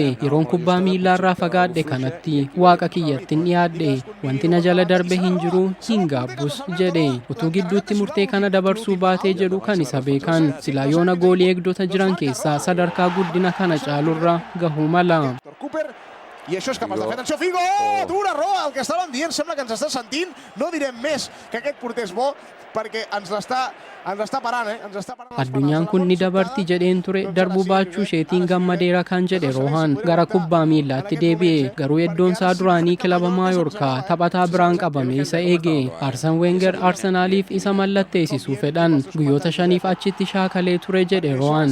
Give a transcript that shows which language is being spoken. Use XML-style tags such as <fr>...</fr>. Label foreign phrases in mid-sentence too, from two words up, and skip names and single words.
<om>Yeroon kubbaa miillaarraa fagaadhe kanatti waaqa kiyyattiin dhiyaadhe wanti na jala darbe hin jiru hin gaabbus jedhe. Utuu gidduutti murtee kana dabarsuu baatee jedhu kan isa beekan silaa yoona goolii eegdota jiran keessaa sadarkaa guddina kana caalurra gahuu mala.</om> <ca>I això és capaç de fer. Atenció, Figo! Dura, Roa, el que estàvem dient, sembla que ens està sentint. No direm més que aquest porter és bo, perquè ens està parant, ens està parant.</ca> <om>Addunyaan kun ni dabarti jedheen ture darbuu baachuu isheetiin gammadeera kan jedhe Rohaan gara kubbaa miillaatti deebi'e. Garuu iddoon isaa duraanii kilaba Maayorkaa taphataa biraan qabame isa eege. Arsene Wenger Arsenaaliif isa mallatteessisuu fedhan guyyoota 5 achitti shaakalee ture jedhe Rohaan.</om>